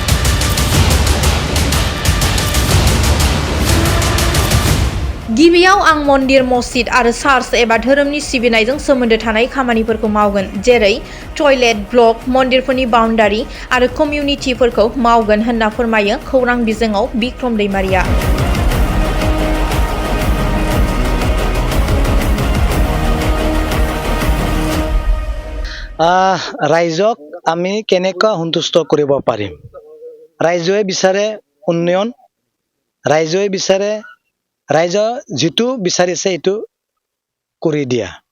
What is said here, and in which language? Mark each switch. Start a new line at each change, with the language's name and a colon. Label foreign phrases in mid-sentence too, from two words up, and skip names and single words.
Bodo: गिबियाव आं मन्दिर मस्जिद आरो चार्च एबा धोरोमनि सिबिनायजों सोमोन्दो थानाय खामानिफोरखौ मावगोन जेरै
English: toilet block
Bodo: मन्दिरफोरनि बाउन्डारि आरो कमिउनिटिफोरखौ मावगोन होनना फोरमायो खौरां बिजोङाव बिक्रम दैमारिया
Assamese: ৰাইজক আমি কেনেকৈ সন্তুষ্ট কৰিব পাৰিম ৰাইজে বিচাৰে উন্নয়ন ৰাইজে বিচাৰে ৰাইজে যেটো বিচাৰিছে এটো কৰি দিয়া